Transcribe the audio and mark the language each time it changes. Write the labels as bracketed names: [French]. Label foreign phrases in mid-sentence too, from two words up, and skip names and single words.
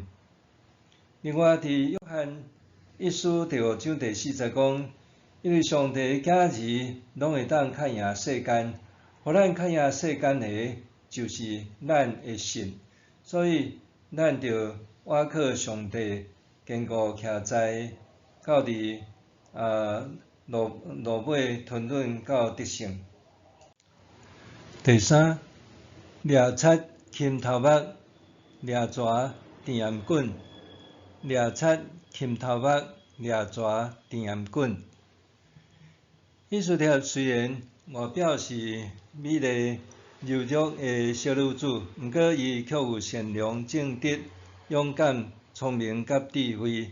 [Min Nan Chinese] 另外，伫约翰一书第5章第4节讲，因为上帝的囝儿拢会当较赢世间，互咱较赢世间的，就是咱的信。所以，咱着倚靠上帝，坚固徛在，到伫路尾吞忍到得胜。第三，掠贼擒头目，掠蛇电颔棍。掠贼擒头目，掠蛇电颔棍。以斯帖虽然外表是美丽柔弱的小女子，毋过伊却有善良、正直、勇敢、聪明甲智慧。